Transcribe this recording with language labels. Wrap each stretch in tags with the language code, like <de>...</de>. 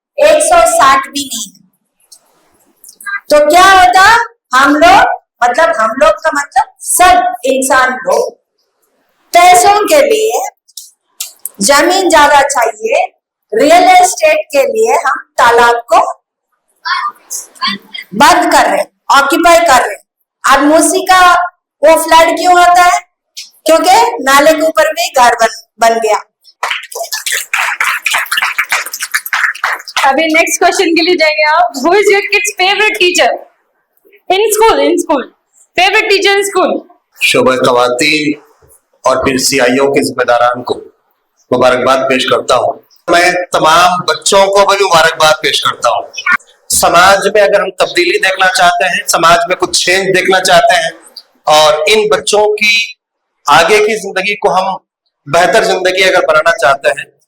<hi>160 भी नहीं है। तो क्या होता, हम लोग का मतलब सब इंसान लोग पैसों के लिए जमीन ज्यादा चाहिए, रियल एस्टेट के लिए हम तालाब को बंद कर रहे, ऑक्यूपाई कर रहे। अब मूसी का वो फ्लड क्यों होता है? क्योंकि नाले के ऊपर में घर बन गया। अभी नेक्स्ट क्वेश्चन के लिए जाएंगे आप।</hi> <en>Who is your kid's favorite teacher in school? Favorite teacher in school?</en> <hi>शोबा ख़वातीन और फिर CIO के जिम्मेदारान को मुबारकबाद पेश करता हूँ। मैं तमाम बच्चों को भी मुबारकबाद पेश करता हूँ। समाज में अगर हम तब्दीली देखना चाहते हैं, समाज में कुछ चेंज देखना चाहते हैं और इन बच्चों की आगे की जिंदगी को हम बेहतर जिंदगी अगर बनाना चाहते हैं</hi>